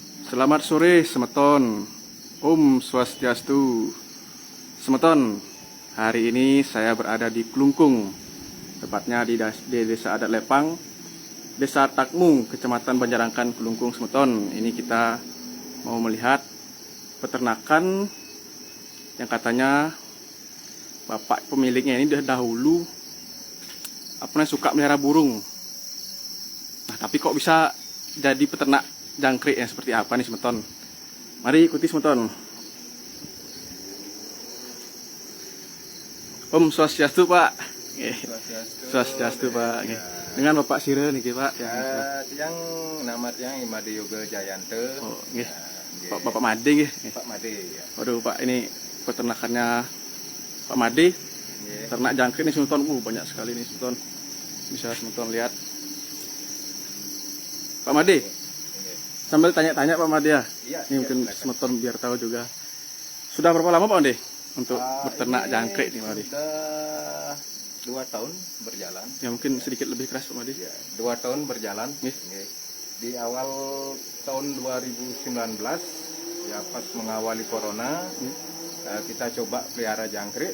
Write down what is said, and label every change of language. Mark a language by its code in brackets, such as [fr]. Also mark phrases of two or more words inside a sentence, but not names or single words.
[id] Selamat sore semeton. [ban] Om Swastiastu. [id] Semeton, hari ini saya berada di Klungkung, tepatnya di Desa Adat Lepang, Desa Takmu, Kecamatan Banjarangkan, Klungkung, Semeton. Ini kita mau melihat peternakan yang katanya bapak pemiliknya ini dahulu suka melihara burung. Nah, tapi kok bisa jadi peternak jangkrik yang seperti apa nih Semeton? Mari ikuti Semeton. [ban] Om Swastiastu [id] Pak. Swastiastu Pak. Ya. Dengan Bapak Sire nih Pak. Yang [ban] nama tiang [id] Imade Yoga Jayante. Oh, nggih. Bapak Made nggih. Pak Made ya. Waduh Pak, ini peternakannya Pak Made. Nggih. Ternak jangkrik nih Semeton. Banyak sekali nih Semeton. Bisa Semeton lihat. Pak Made. Nggih. Sambil tanya-tanya Pak Made ya. Iya, Ini mungkin Semeton biar tahu juga. Sudah berapa lama Pak Made untuk beternak jangkrik nih Pak Made? Sudah 2 tahun berjalan. Ya mungkin sedikit lebih keras Pak Made. Ya, 2 tahun berjalan. Nggih. Nggih. Di awal tahun 2019 ya pas mengawali corona, kita coba pelihara jangkrik.